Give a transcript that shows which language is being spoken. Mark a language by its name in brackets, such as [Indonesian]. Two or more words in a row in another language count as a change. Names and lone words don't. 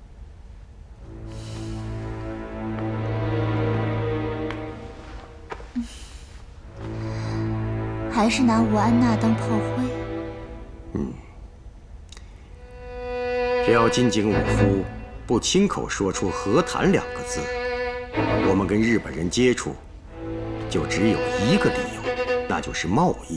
[Chinese] 還是拿吳安娜當炮灰？只要金井武夫不親口說出和談兩個字，我們跟日本人接觸就只有一個理由，那就是貿易。